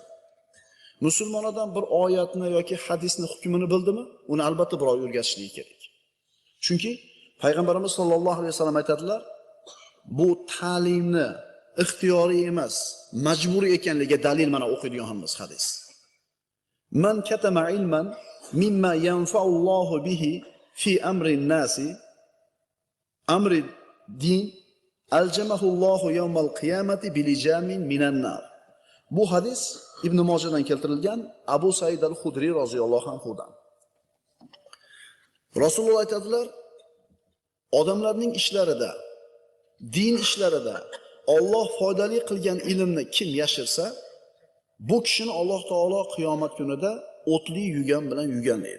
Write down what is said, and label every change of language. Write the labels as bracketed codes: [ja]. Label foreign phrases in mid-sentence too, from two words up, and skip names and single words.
[uz] Musulmon odam bir oyatni yoki hadisni hukmini bildimi, uni albatta birov o'rgatishligi kerak. Chunki payg'ambarimiz [ar] صلى الله عليه وسلم [uz] aytadilar, bu ta'limni ixtiyoriy emas, majburiy ekanligiga dalil mana o'qiydiganimiz hadis. [ar] من كتم علما مما ينفع الله به في أمر الناس أمر الدين ألجمه الله يوم القيامة بلجام من النار. [uz] Bu hadis Ibn Mojadan keltirilgan, Abu Said al-Khudri roziyallohu anhudan. Rasululloh aytadilar, odamlarning ishlarida, din ishlarida Alloh foydali qilgan ilmni kim yashirsa, bu kishini Alloh taolo qiyomat kunida o'tli yugan bilan yuganlaydi.